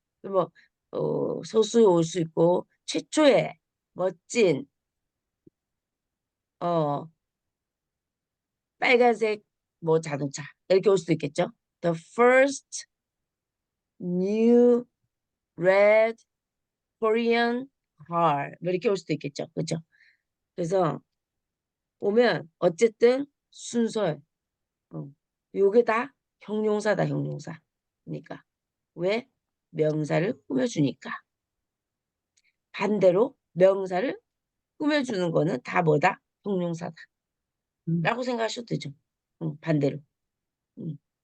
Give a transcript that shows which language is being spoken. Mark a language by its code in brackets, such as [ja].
[ko] 뭐 소수 올 수 있고 최초의 멋진 어 빨간색 뭐 자동차 이렇게 올 수도 있겠죠. [en] The first new red Korean car [ko] 뭐 이렇게 올 수도 있겠죠. 그렇죠? 그래서 오면 어쨌든 순서예요. 요게 다 형용사다, 형용사. 그러니까 왜? 명사를 꾸며주니까. 반대로 명사를 꾸며주는 거는 다 뭐다? 형용사다. 라고 생각하셔도 되죠. 반대로. 음.